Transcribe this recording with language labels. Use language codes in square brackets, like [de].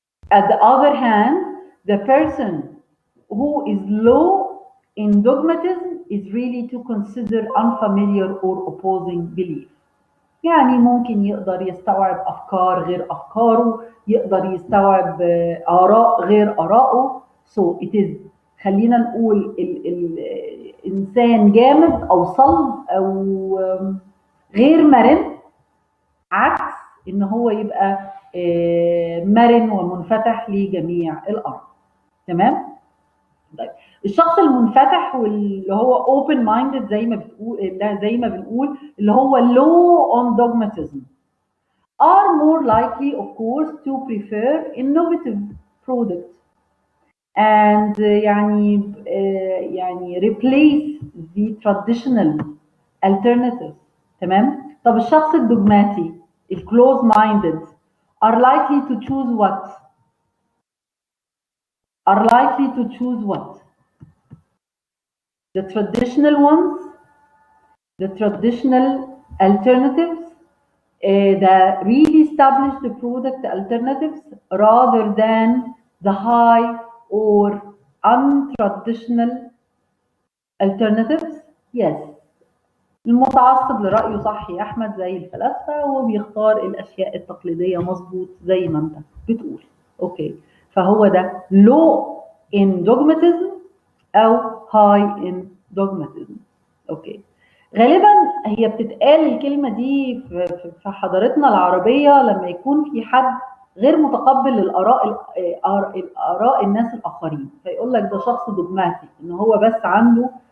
[en] At the other hand, the person who is low in dogmatism is really to consider unfamiliar or opposing belief. [ar] يعني ممكن يقدر يستوعب أفكار غير أفكاره، يقدر يستوعب آراء غير آرائه. [en] So it is، [ar] خلينا نقول الإنسان جامد أو صلب أو غير مرن، عكس إن هو يبقى مرن ومنفتح لجميع الأرض. تمام؟ طيب الشخص المنفتح واللي هو [en] open minded [ar] زي ما بنقول اللي هو [en] low on dogmatism are more likely of course to prefer innovative products and يعني replace the traditional alternatives. [ar] تمام؟ طب الشخص الدوجماتي ال [en] close minded are likely to choose what؟ are likely to choose what؟ the traditional ones, the traditional alternatives, the really established product alternatives rather than the high or untraditional alternatives. Yes. [ar] المتعصب لرأيه صح يا أحمد زي الفلاسفة وبيختار الأشياء التقليدية مظبوط زي ما أنت بتقول. أوكي، فهو ده [en] low in dogmatism [ar] أو [en] high in dogmatism. [ar] أوكي، غالبا هي بتتقال الكلمة دي في حضارتنا العربية لما يكون في حد غير متقبل الآراء الناس الآخرين، فيقول لك ده شخص دوجماتي، إن هو بس عنده